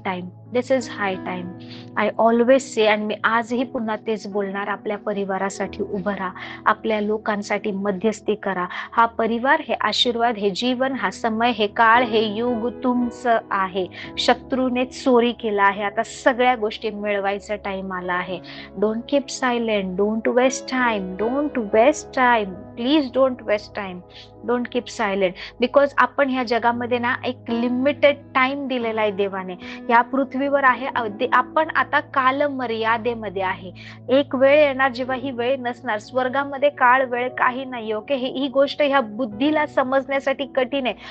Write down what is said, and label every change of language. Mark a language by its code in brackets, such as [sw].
[en] Time, this is high time. I always say, [mr] आणि मी आजही पुन्हा तेच बोलणार, आपल्या परिवारासाठी उभं राहा, आपल्या लोकांसाठी मध्यस्थी करा. हा परिवार, हे आशीर्वाद, हे जीवन, हा समय, हे काळ, हे युग तुमचं आहे. शत्रूने चोरी केला आहे, आता सगळ्या गोष्टी मिळवायचा टाइम आला आहे. [en] Don't keep silent, don't waste time, don't waste time, please don't waste time, don't keep silent. [mr] Because आपण ह्या जगामध्ये ना एक लिमिटेड टाइम दिलेला आहे देवाने. या पृथ्वीवर आहे, आपण आता कालमर्यादेमध्ये आहे. एक वेळ येणार जेव्हा ही वेळ नसणार. स्वर्गामध्ये काळ वेळ काही नाही. ओके, ही गोष्ट ह्या बुद्धीला समजण्यासाठी कठीण आहे.